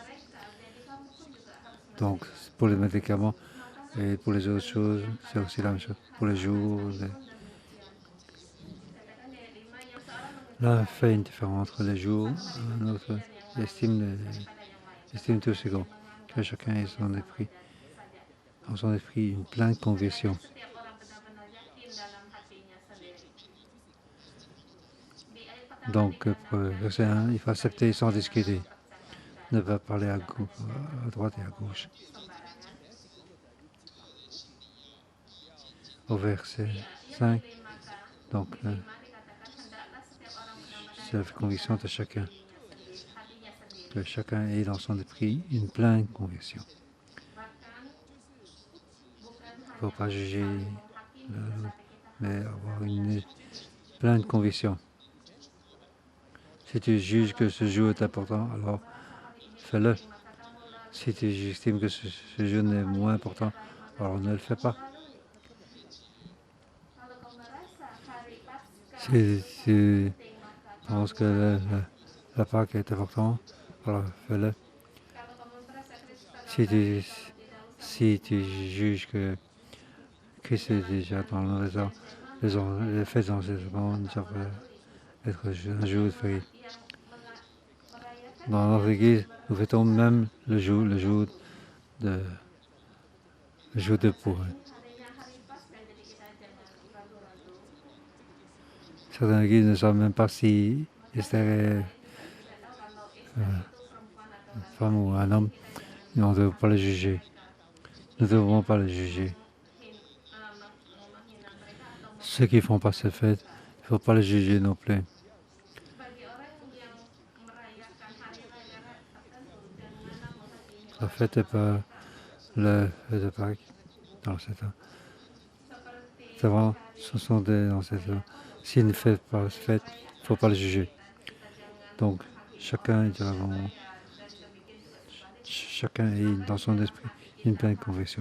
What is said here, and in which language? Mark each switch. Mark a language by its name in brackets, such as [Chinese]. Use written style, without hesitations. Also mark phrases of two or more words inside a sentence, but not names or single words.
[French] Donc, pour les médicaments et pour les autres choses, c'est aussi la même chose. Pour les jours, L'un fait une différence entre les jours, un autre estime tous égaux. Que chacun ait son esprit, dans son esprit une pleine conviction. [Indonesian] Setiap orang benar-benar yakin dalam hatinya sendiri. Di ayat pertama [French] Donc, [Indonesian] dikatakan, [French] verset 1, il faut accepter sans discuter. [Indonesian] mempercakapkan, [French] Ne pas parler à droite et à gauche. [Indonesian] sembarangan. [French] Au verset [Indonesian] Yang [French] 5, [Indonesian] kelima, [French] donc, [Indonesian] dikatakan hendaklah setiap orang benar-benar [French] c'est la conviction de chacun. [Indonesian] hatinya sendiri. [French] Que chacun ait dans son esprit une pleine conviction. [Indonesian] Bahkan bukan [French] Il ne faut [Indonesian] hanya [French] pas juger [Indonesian] menghakimi, [French] l'autre, [Indonesian] tetapi kita [French] mais [Indonesian] harus [French] avoir une pleine conviction. Si tu juges que ce jour est important, alors fais-le. Si tu estimes que ce jour est moins important, alors ne le fais pas. [Indonesian] Kalau kau merasa hari Paskah [French] Si tu [Indonesian] penting, maka kau [French] penses que la Pâque est importante, alors fais-le. [Indonesian] kalau kamu merasa Kristus [French] Si tu, [Indonesian] tidak usah [French] si tu juges que Christ est déjà dans le réseau, les fêtes d'enseignement doivent être un jour férié. [Indonesian] yang merayakan [French] Dans notre église, nous fêtons même le jour de Pâques. [Indonesian] harinya hari Paskah, jadi kita jangan ragu-ragu. [French] Certaines églises ne savent même pas si Esther est [Indonesian] Kita tahu kalau Esther itu perempuan atau [French] une femme ou un homme. [Indonesian] kita jangan [French] On ne doit pas le juger. Nous ne devons pas le juger. [Indonesian] menghina mereka atau [French] Ceux qui ne font pas cette fête, il ne faut pas les juger non plus. [Indonesian] bagi orang yang merayakan hari raya tertentu, janganlah menghakimi [French] La fête n'est pas le fête de Pâques dans cette [Indonesian] seperti [French] C'est vrai, ce sont des ancêtres. S'ils ne font pas cette fête, il ne faut pas le juger. Donc, chacun est dans son esprit une pleine conviction.